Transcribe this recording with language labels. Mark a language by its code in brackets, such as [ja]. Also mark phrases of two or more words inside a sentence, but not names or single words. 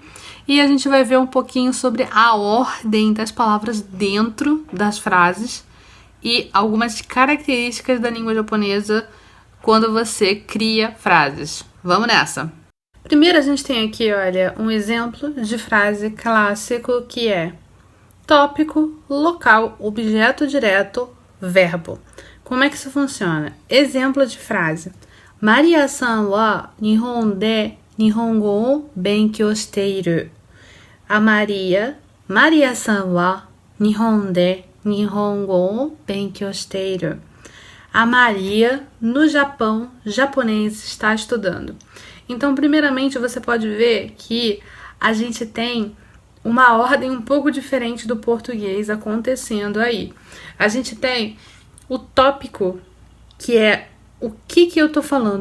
[pt] E a gente vai ver um pouquinho sobre a ordem das palavras dentro das frases e algumas características da língua japonesa quando você cria frases. Vamos nessa! Primeiro a gente tem aqui, olha, um exemplo de frase clássico que é tópico, local, objeto direto, verbo. Como é que isso funciona? Exemplo de frase. [ja] マリアさんは日本で日本語を勉強している. A マリアさんは日本で日本語を勉強している. [pt] A Maria, no Japão, japonês, está estudando. Então, primeiramente, você pode ver que a gente tem uma ordem um pouco diferente do português acontecendo aí. A gente tem o tópico, que é o que eu tô falando?